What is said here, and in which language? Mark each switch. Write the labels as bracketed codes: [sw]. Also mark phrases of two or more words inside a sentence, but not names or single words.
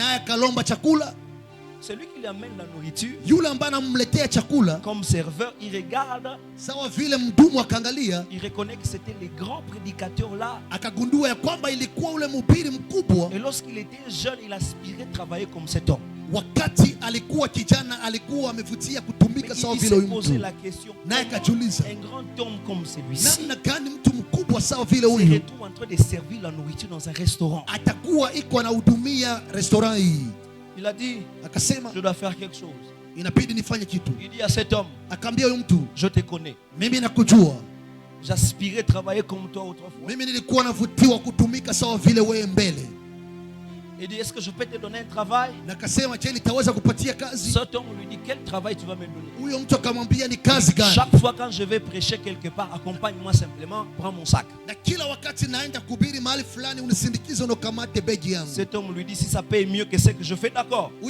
[fr] Celui qui lui amène la nourriture, comme serveur, il regarde. Il reconnaît que c'était les grands prédicateurs là. Et lorsqu'il était jeune, il aspirait à travailler comme cet homme. [sw] Wakati alikuwa kijana alikuwa amevutia kutumika sawa vile huyu mtu. Naye akajiuliza, [fr] un grand homme comme celui-ci, [sw] namna gani mtu mkubwa sawa vile huyu [fr] serait en train de servir la nourriture dans un restaurant? [sw] Atakuwa iko anahudumia restaurant hii. [fr] Il a dit, [sw] akasema, [fr] je dois faire quelque chose. [sw] Inabidi nifanye kitu. [fr] Il dit à cet homme, [sw] akaambia huyu mtu, [fr] je te connais. [sw] Mimi nakujua. [fr] J'aspirais travailler comme toi autrefois. [sw] Mimi nilikuwa navutiwa kutumika sawa vile wewe mbele. [fr] Il dit, est-ce que je peux te donner un travail? Cet homme lui dit, quel travail tu vas me donner? Chaque fois quand je vais prêcher quelque part, accompagne-moi simplement, prends mon sac. Cet homme lui dit, si ça paye mieux que ce que je fais, d'accord.